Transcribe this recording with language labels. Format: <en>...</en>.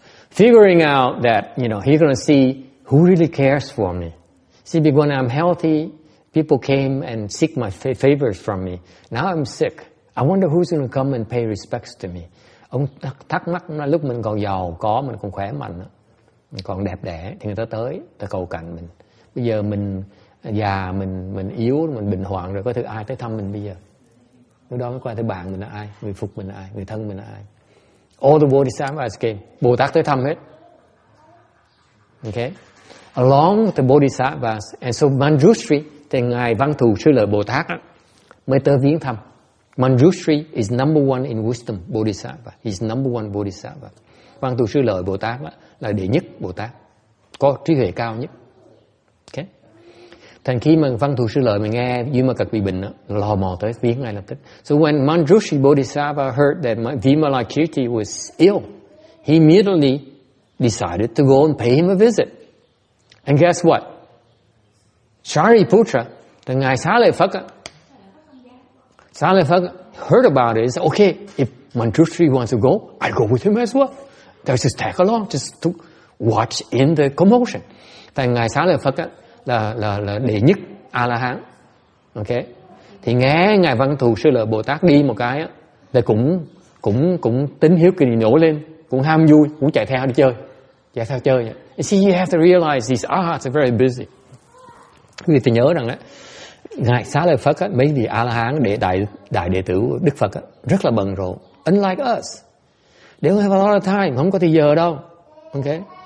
<en>Figuring out that, he's going to see who really cares for me. See, because when I'm healthy, people came and seek my favors from me. Now I'm sick. I wonder who's going to come and pay respects to me.</en> <vi>Ông thắc mắc là lúc mình còn giàu có, mình còn khỏe mạnh, mình còn đẹp đẽ thì người ta tới, ta cầu cạnh mình. Bây giờ mình già, mình yếu, mình bệnh hoạn rồi, có thứ ai tới thăm mình bây giờ? Lúc đó mới coi thấy bạn mình là ai, người phục mình là ai, người thân mình là ai.</vi> <en>All the Bodhisattvas came.</en> <vi>Bồ Tát tới thăm hết. Okay?</vi> <en>Along with the Bodhisattvas, and so Manjushri,</en> <vi>thì ngài Văn Thù Sư Lợi Bồ Tát mới tới viếng thăm.</vi> <en>Manjushri is number one in wisdom Bodhisattva. He's number one Bodhisattva.</en> <vi>Văn Thù Sư Lợi Bồ Tát là đệ nhất Bồ Tát, có trí huệ cao nhất. Okay? Thành khi mà Văn Thù Sư Lợi mà nghe Vimalakirti bị bệnh, lò mò tới viếng ngay lập tức.</vi> <en>So when Manjushri Bodhisattva heard that Vimalakirti was ill, he immediately decided to go and pay him a visit. And guess what? Shariputra, the ngài Xá Lợi Phất, heard about it. He said, okay, if Manjushri wants to go, I'll go with him as well. They'll just tag along, just to watch in the commotion.</en> <vi>Tại ngài Xá Lợi Phất là đệ nhất A-la-hán. Okay. Thì nghe ngài Văn Thù Sư Lợi Bồ Tát đi một cái á, là cũng tính hiếu kỳ nổi lên, cũng ham vui, cũng chạy theo đi chơi. Chạy theo chơi vậy.</vi> <en>You see, you have to realize these arhats are very busy.</en> <vi>Quý vị phải nhớ rằng ngài Xá Lợi Phất mấy vị A-la-hán đại đệ tử Đức Phật rất là bận rộn.</vi> <en>Unlike us, they don't have a lot of time,</en> <vi>không có thời giờ đâu.</vi> <en>Okay.</en>